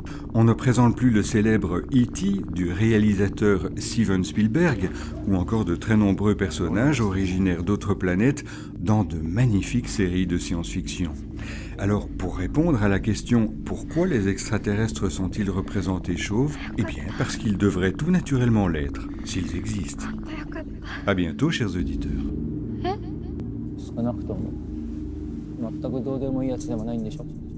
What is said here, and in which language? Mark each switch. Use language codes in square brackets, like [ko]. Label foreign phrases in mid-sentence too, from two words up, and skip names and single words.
[fr] On ne présente plus le célèbre E.T. du réalisateur Steven Spielberg ou encore de très nombreux personnages originaires d'autres planètes dans de magnifiques séries de science-fiction. Alors, pour répondre à la question « Pourquoi les extraterrestres sont-ils représentés chauves ?», parce qu'ils devraient tout naturellement l'être, s'ils existent. À bientôt, chers auditeurs. [ja] 少なくとも全くどうでもいいやつでもないんでしょ